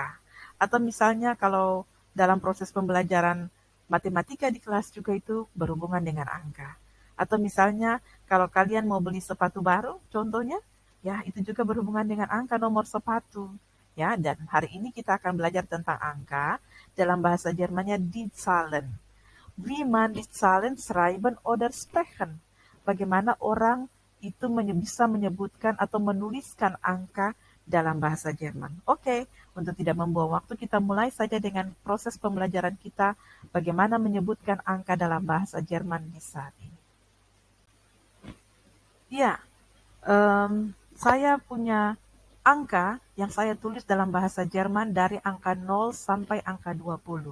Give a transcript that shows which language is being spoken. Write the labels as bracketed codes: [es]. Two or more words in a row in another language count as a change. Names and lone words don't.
[id] Atau misalnya kalau dalam proses pembelajaran matematika di kelas juga itu berhubungan dengan angka. Atau misalnya kalau kalian mau beli sepatu baru, contohnya, ya itu juga berhubungan dengan angka nomor sepatu. Ya, dan hari ini kita akan belajar tentang angka dalam bahasa Jermannya [de] die Zahlen. Wie man die Zahlen schreiben oder sprechen. [id] Bagaimana orang itu bisa menyebutkan atau menuliskan angka dalam bahasa Jerman. Oke, untuk tidak membuang waktu, kita mulai saja dengan proses pembelajaran kita bagaimana menyebutkan angka dalam bahasa Jerman di saat ini. Ya, saya punya angka yang saya tulis dalam bahasa Jerman dari angka 0 sampai angka 20.